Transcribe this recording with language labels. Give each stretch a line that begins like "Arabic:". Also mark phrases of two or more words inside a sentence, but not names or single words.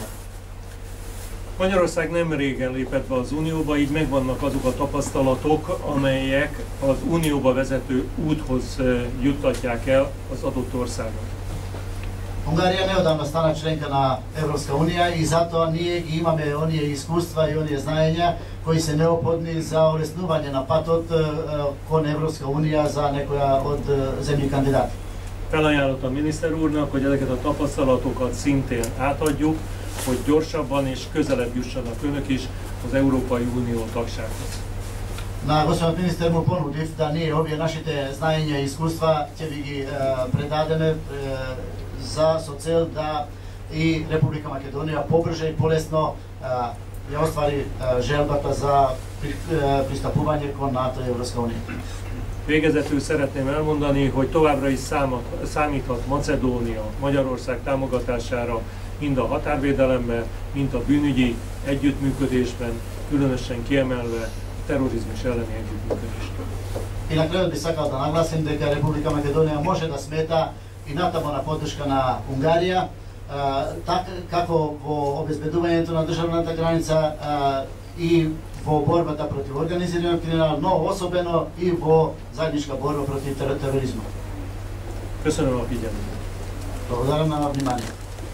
Hungarian: Magyarország nem régen lépett be az Unióba, így megvannak azok a tapasztalatok, amelyek az Unióba vezető úthoz juttatják el az adott országot.
Macedonian: Унгарија неодамна стана членка на Европска Унија и затоа ние ги имаме оние искуства и оние знаења кои се неопходни за олеснување на патот кон Европска Унија за некоја од земји кандидати.
Hungarian: Felajánlottam miniszter úrnak, hogy ezeket a tapasztalatokat szintén átadjuk, hogy gyorsabban és közelebb jussanak Önök is az Európai Unió tagsághoz.
Macedonian: На господинот министер му понудив да ние овие нашите знаења и искуства ќе ви ги предадеме со цел да и Република Македонија побрже и полесно ја оствари желбата за пристапување кон НАТО и Европска Унија.
Hungarian: Végezetül szeretném elmondani, hogy továbbra is számíthat Macedónia, Magyarország támogatására mind a határvédelemben, mind a bűnügyi együttműködésben, különösen kiemelve a terrorizmus elleni együttműködést.
Macedonian: И на крајот би сакал да нагласим дека Република Македонија може да смета и натаму на поддршка на Унгарија, така како во обезбедувањето на државната граница и во борбата против организираниот криминал, но особено и во заедничка борба против тероризмот.
Hungarian: Köszönöm a figyelmet.
Macedonian: Благодарам на вниманието.